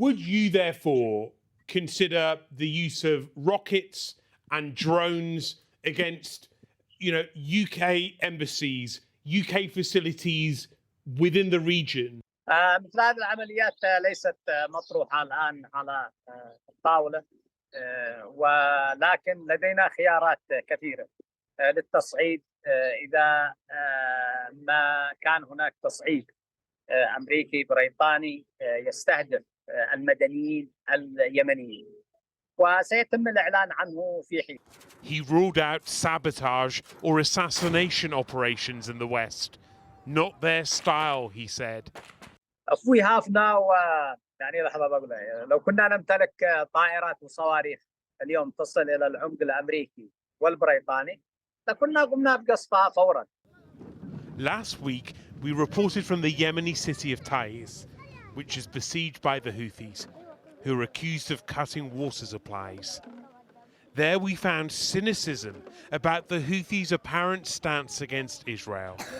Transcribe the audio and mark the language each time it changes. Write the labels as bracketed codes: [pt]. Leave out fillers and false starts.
[en] Would you therefore consider the use of rockets and drones against, UK embassies, UK facilities within the region? [ar] مثل هذه العمليات ليست مطروحة الآن على الطاولة، ولكن لدينا خيارات كثيرة للتصعيد إذا ما كان هناك تصعيد أمريكي بريطاني يستهدف المدنيين اليمنيين، وسيتم الإعلان عنه في حين. [en] He ruled out sabotage or assassination operations in the West. Not their style, he said. If we have now, [ar] يعني لحظة بقولها، لو كنا نمتلك طائرات وصواريخ اليوم تصل إلى العمق الأمريكي والبريطاني لكنا قمنا بقصفها فورا. [en] Last week, we reported from the Yemeni city of Taiz, which is besieged by the Houthis, who are accused of cutting water supplies. There we found cynicism about the Houthis' apparent stance against Israel.